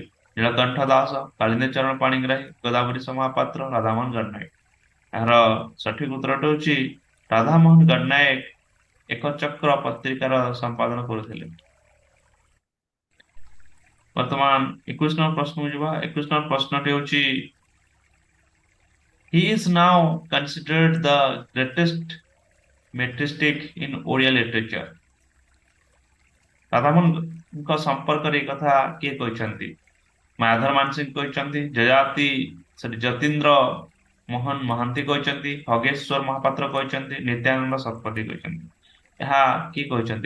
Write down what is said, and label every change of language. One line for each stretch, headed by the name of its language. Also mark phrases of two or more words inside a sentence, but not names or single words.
Odia: ନୀଳକଣ୍ଠ ଦାସ, କାଳିନ୍ଦୀ ଚରଣ ପାଣିଗ୍ରାହୀ, ଗୋଦାବରୀଶ ମହାପାତ୍ର, ରାଧାମୋହନ ଗଡ଼ନାୟକ। ଏହାର ସଠିକ ଉତ୍ତରଟି ହେଉଛି ରାଧାମୋହନ ଗଡ଼ନାୟକ ଏକ ଚକ୍ର ପତ୍ରିକାର ସମ୍ପାଦନ କରୁଥିଲେ। ବର୍ତ୍ତମାନ 21 ନମ୍ବର ପ୍ରଶ୍ନକୁ ଯିବା। 21 ନମ୍ବର ପ୍ରଶ୍ନଟି ହେଉଛି
English: he is now considered the greatest metricist in Odia literature।
Odia: ରାଧାମୋହନଙ୍କ ସମ୍ପର୍କରେ ଏ କଥା କିଏ କହିଛନ୍ତି? ମାୟାଧର ମାନସିଂହ କହିଛନ୍ତି, ଯଯାତି ଶ୍ରୀ ଯତୀନ୍ଦ୍ର ମୋହନ ମହାନ୍ତି କହିଛନ୍ତି, ଖଗେଶ୍ୱର ମହାପାତ୍ର କହିଛନ୍ତି, ନିତ୍ୟାନନ୍ଦ ଶତପଥୀ କହିଛନ୍ତି। ଏହା କିଏ କହିଛନ୍ତି?